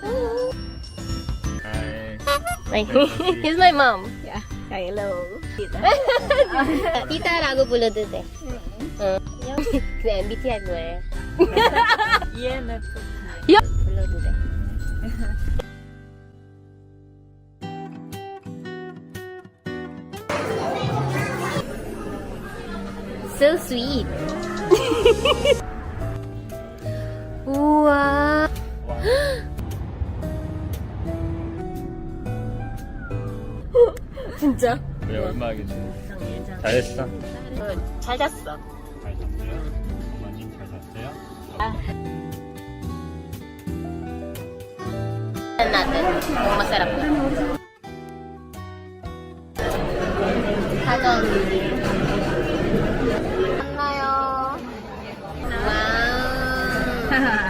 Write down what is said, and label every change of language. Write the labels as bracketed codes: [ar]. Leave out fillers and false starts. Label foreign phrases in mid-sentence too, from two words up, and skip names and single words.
[en] Hi. Here's my mom. Yeah. Hello. [ko] Tita, 라고 불러도 돼. 그래, MBTI 뭐예요? 얘는 불러도 돼. [en] So sweet. [ko] 우와. 진짜? 왜 얼마겠지? 잘했어. 잘 잤어. 잘 잤어요? 어머님 잘 잤어요? [tl] natin kung masarap. [ko] 사전. 만나요. 와우.